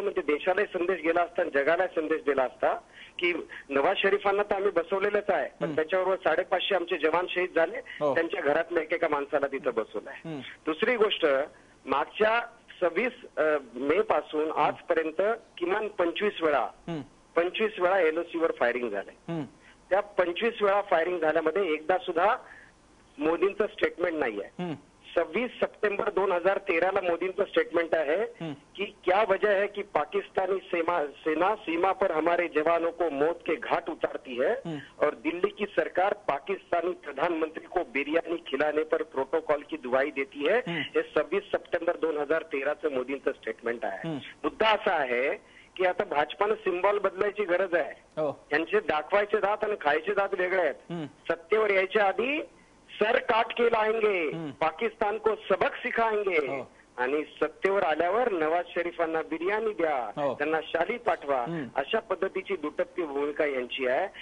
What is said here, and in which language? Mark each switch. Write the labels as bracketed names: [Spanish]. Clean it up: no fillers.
[Marathi] म्हणजे देशालाही संदेश गेला असता, जगालाही संदेश दिला असता की नवाज शरीफांना तर आम्ही बसवलेलंच आहे, पण त्याच्याबरोबर 550 आमचे जवान शहीद झाले, त्यांच्या घरातल्या एकेका माणसाला तिथं बसवलंय. दुसरी गोष्ट, मागच्या 26 मे पासून आजपर्यंत किमान 25 वेळा LOC वर फायरिंग झालंय. त्या 25 वेळा फायरिंग झाल्यामध्ये एकदा सुद्धा मोदींचं स्टेटमेंट नाहीये. [Hindi] 26 सितंबर 2013 [Marathi] मोदींचं [Hindi] स्टेटमेंट है कि क्या वजह है कि पाकिस्तानी सेना सीमा पर हमारे जवानों को मौत के घाट उतारती है और दिल्ली की सरकार पाकिस्तानी प्रधानमंत्री को बिरयानी खिलाने पर प्रोटोकॉल की दुहाई देती है। [Marathi] हे 26 सप्टेंबर 2013 मोदींचं स्टेटमेंट आहे। मुद्दा असा आहे की आता भाजपानं सिम्बॉल बदलायची गरज आहे। त्यांचे दाखवायचे दात आणि खायचे दात वेगळे आहेत। सत्तेवर यायच्या आधी [Hindi] सर काट के लाएंगे, पाकिस्तान को सबक सिखाएंगे [Marathi] आणि सत्तेवर आल्यावर नवाज शरीफांना बिर्याणी द्या, त्यांना शाली पाठवा, अशा पद्धतीची दुटप्पी भूमिका यांची आहे।